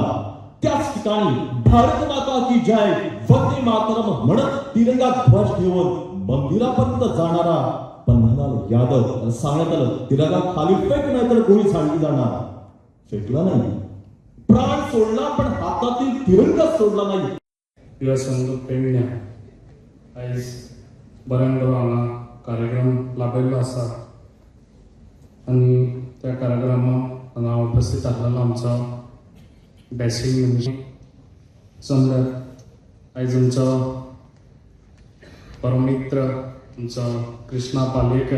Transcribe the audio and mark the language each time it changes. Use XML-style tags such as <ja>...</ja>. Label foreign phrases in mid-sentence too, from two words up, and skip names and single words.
<mr>त्याच ठिकाणी</mr> <hi>भारत माता की जय</hi> <sa>वंदे मातरम</sa> <mr>म्हणत तिरंगा ध्वज घेऊन मंदिरापर्यंत जाणारा पन्नालाल यादव सांगण्यात आलं, तिरंगा खाली फेक नाही तर गोळी झाडली जाणार. फेकला नाही, प्राण सोडला, पण हातातील तिरंगा सोडला नाही.</mr> <kok>दिवसांत पेडण्या आयज बऱ्यान बरो हांगा कार्यक्रम लाभयल्लो आसा. आनी त्या कार्यक्रमाक हांगा उपस्थित आसलेलो आमचो बॅसिंग मिनिस्टर समजा आयज आमचो परमित्र आमचो कृष्णा पालयेकर.</kok>